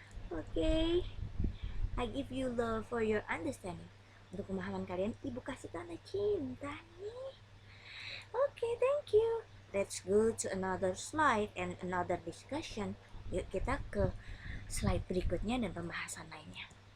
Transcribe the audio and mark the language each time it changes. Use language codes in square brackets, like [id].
[en] Okay, I give you love for your understanding. [id] Untuk pemahaman kalian, ibu kasih tanda cinta nih. [en] Okay, thank you. Let's go to another slide and another discussion. [id] Yuk kita ke slide berikutnya dan pembahasan lainnya.